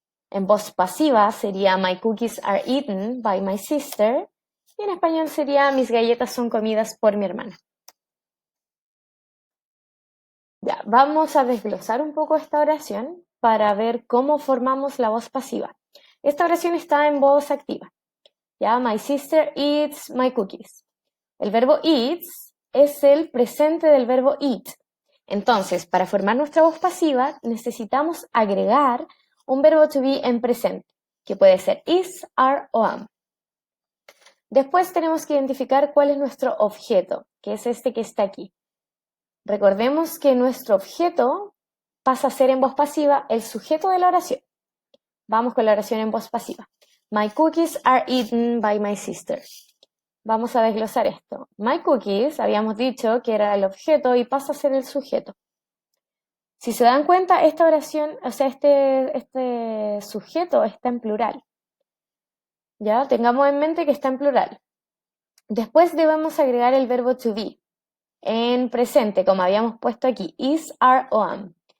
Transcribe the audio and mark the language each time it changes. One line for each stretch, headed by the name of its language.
Spanish: En voz pasiva sería
English: my cookies are eaten by my sister,
Spanish: y en español sería mis galletas son comidas por mi hermana. Ya, vamos a desglosar un poco esta oración para ver cómo formamos la voz pasiva. Esta oración está en voz activa.
English: Ya, my sister eats my cookies.
Spanish: El verbo eats es el presente del verbo eat. Entonces, para formar nuestra voz pasiva, necesitamos agregar un verbo to be en presente, que puede ser is, are o am. Después tenemos que identificar cuál es nuestro objeto, que es este que está aquí. Recordemos que nuestro objeto pasa a ser en voz pasiva el sujeto de la oración. Vamos con la oración en voz pasiva.
English: My cookies are eaten by my sister.
Spanish: Vamos a desglosar esto.
English: My cookies,
Spanish: habíamos dicho que era el objeto y pasa a ser el sujeto. Si se dan cuenta, esta oración, o sea, este sujeto está en plural. Ya, tengamos en mente que está en plural. Después debemos agregar el verbo to be en presente, como habíamos puesto aquí, is, are o am.